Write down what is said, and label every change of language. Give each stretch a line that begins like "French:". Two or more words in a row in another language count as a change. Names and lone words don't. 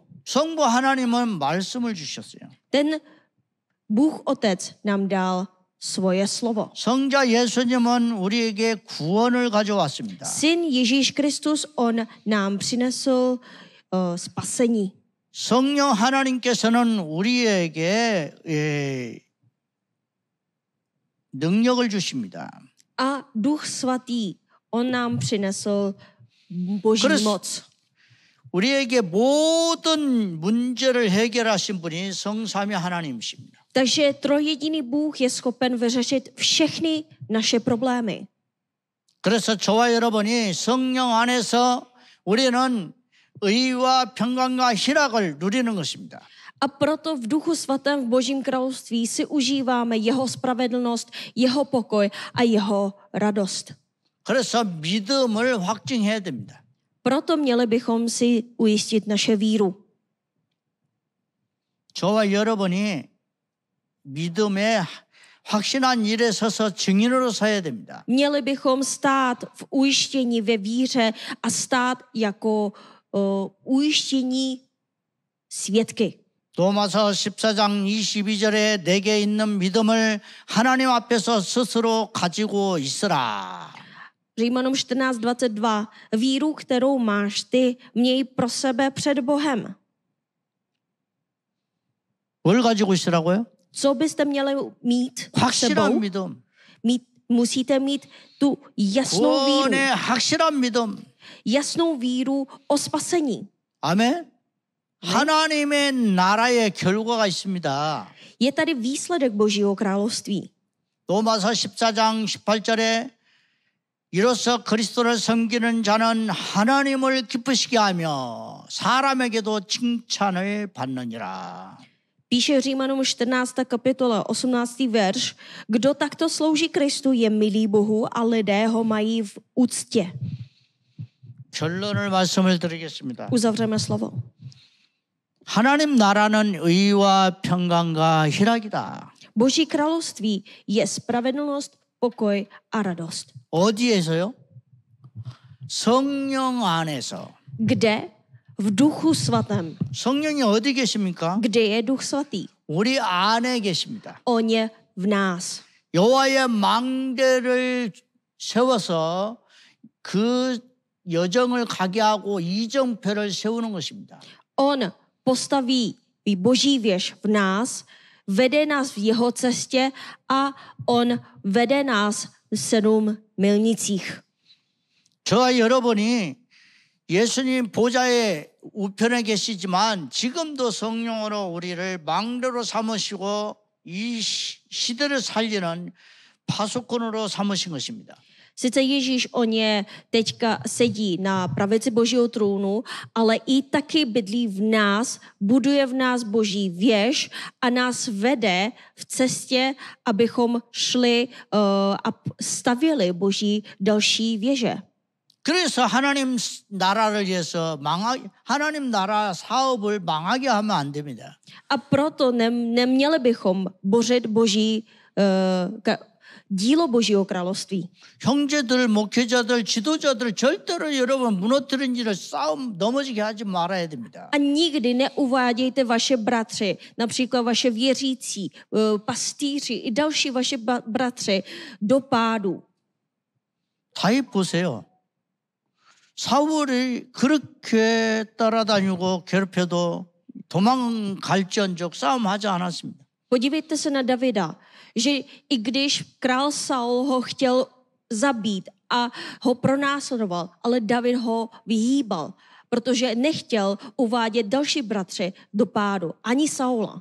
Korean: 성부 하나님은 말씀을 주셨어요.
Czech: Ten Bůh Otec nám dal svoje slovo.
Korean: 성자 예수님은 우리에게 구원을 가져왔습니다.
Czech: Syn Ježíš Kristus, on nám přinesl spasení.
Korean: 성령 하나님께서는 우리에게 능력을 주십니다.
Czech: A Duch Svatý, on nám přinesl Boží moc.
Korean: 우리에게 모든 문제를 해결하신 분이 성삼위 하나님이십니다.
Czech: Takže trojjediný Bůh je schopen vyřešit všechny naše problémy.
Korean: 그래서 저와 여러분이 성령 안에서 우리는 의와 평강과 희락을 누리는 것입니다.
Czech: A proto v Duchu Svatém v Božím království si užíváme jeho spravedlnost, jeho pokoj a jeho radost.
Korean: 그래서 믿음을 확증해야 됩니다.
Czech: Proto měli bychom si ujistit naše víru.
Korean: 저와 여러분이 믿음의 확신한 일에 서서 증인으로 서야 됩니다.
Czech: Měli bychom stát v ujištění ve víře a stát jako ujištění svědky.
Korean: 로마서 14장 22절에 내게 있는 믿음을 하나님 앞에서 스스로 가지고 있으라.
Czech: Římanům 14:22. Víru, kterou máš ty, měj pro sebe před Bohem.
Korean: 뭘 가지고 있으라고요?
Czech: Co byste měli mít
Korean: 확실한
Czech: sebou?
Korean: 믿음.
Czech: Musíte mít tu jasnou víru.
Korean: 구원의 확실한 믿음.
Czech: Jasnou víru o spasení.
Korean: 아멘. 하나님의 나라의 결과가 있습니다.
Czech: Je tady výsledek Božího království.
Korean: 로마서 14장 18절에 이로써 그리스도를 섬기는 자는 하나님을 기쁘시게 하며 사람에게도 칭찬을 받느니라.
Czech: Píše Římanům 14. kapitola, 18. verš. Kdo takto slouží Kristu, je milý Bohu a lidé ho mají v úctě.
Korean: 결론을 말씀을 드리겠습니다.
Czech: Uzavřeme slovo.
Korean: 하나님 나라는 의와 평강과 희락이다.
Czech: Boží království je spravedlnost, pokoj a radost.
Korean: 어디에서요? 성령 안에서.
Czech: Kde? V duchu svatém.
Korean: 성령이 어디 계십니까?
Czech: Kde je duch svatý?
Korean: 우리 안에 계십니다.
Czech: On je v nás.
Korean: 여호와의 망대를 세워서 그 여정을 가게 하고 이정표를 세우는 것입니다.
Czech: On postaví Boží věž v nás, vede nás v jeho cestě a on vede nás v 7 milnicích.
Korean: 저와 여러분이 예수님 보좌의 우편에 계시지만 지금도 성령으로 우리를 망대로 삼으시고 이 시대를 살리는 파수꾼으로 삼으신 것입니다.
Czech: Sice Ježíš, on je teďka sedí na pravici Božího trůnu, ale i taky bydlí v nás, buduje v nás Boží věž a nás vede v cestě, abychom šli a stavěli Boží další věže.
Korean: 그래서 하나님 나라를 위해서 하나님 나라 사업을 망하게 하면 안 됩니다.
Czech: A proto neměli bychom bořit Boží dílo Božího království.
Korean: 형제들, 목회자들, 지도자들 절대로 여러분 무너뜨린 일을 싸움 넘어지게 하지 말아야 됩니다.
Czech: A nikdy neuvádějte vaše bratři, například vaše věřící, pastýři i další vaše bratři do pádu.
Korean: 다윗 보세요. 사울이 그렇게 따라다니고 괴롭혀도 도망갈지언정 싸움하지 않았습니다.
Czech: Podívejte se na Davida, že i když král Saul ho chtěl zabít a ho pronásledoval, ale David ho vyhýbal, protože nechtěl uvádět další bratři do pádu, ani Saula.